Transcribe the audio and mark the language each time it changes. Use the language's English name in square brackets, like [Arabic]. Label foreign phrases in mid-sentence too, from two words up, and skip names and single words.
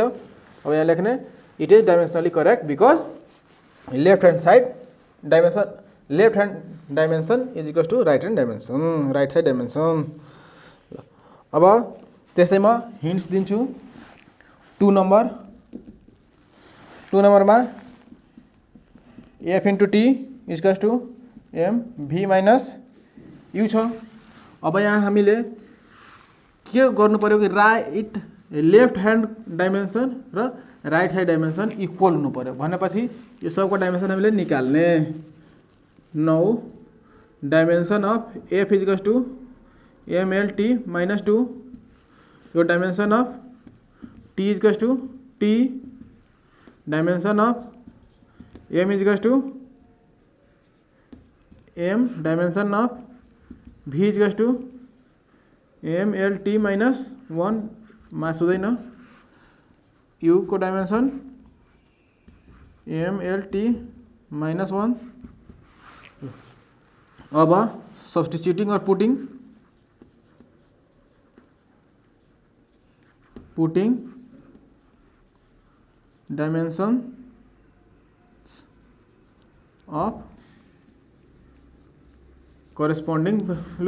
[Nepali] अब यहाँ लेख्ने [English] it is dimensionally correct because left hand side dimension is equals to right side dimension इज इक्वल्स टू राइट साइड डाइमेन्सन। [Nepali] अब त्यसै म हिन्ट्स दिन्छु। [English] 2 नम्बरमा F into T equals to M V minus U छ। [Nepali] अब यहाँ हामीले के गर्नु पर्यो कि [English] left hand dimension [Nepali] र [English] right side dimension equal [Nepali] हुनु पर्यो भनेपछि यो सबको डाइमेन्सन हामीले निकाल्ने। [English] now dimension of F equals to M L T minus 2, यो dimension of T equals to T, dimension of M equals to M, dimension of V equals to M L T minus 1, [Nepali] मास हुँदैन। [English] यू को dimension M L T minus 1. [Nepali] अब [English] substituting and putting dimension of corresponding value.